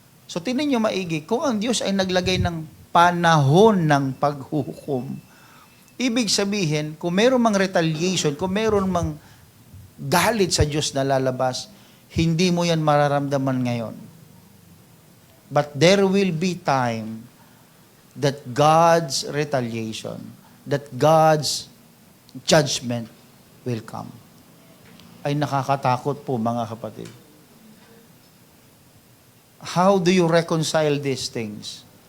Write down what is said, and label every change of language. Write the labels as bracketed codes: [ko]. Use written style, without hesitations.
[tl] So tingnan nyo maigi, kung ang Diyos ay naglagay ng panahon ng paghuhukom, ibig sabihin, kung mayroong mang retaliation, kung mayroong mang galit sa Diyos na lalabas, hindi mo yan mararamdaman ngayon. [en] But there will be time that God's retaliation, that God's judgment will come. [tl] Ay nakakatakot po, mga kapatid. [en] How do you reconcile these things?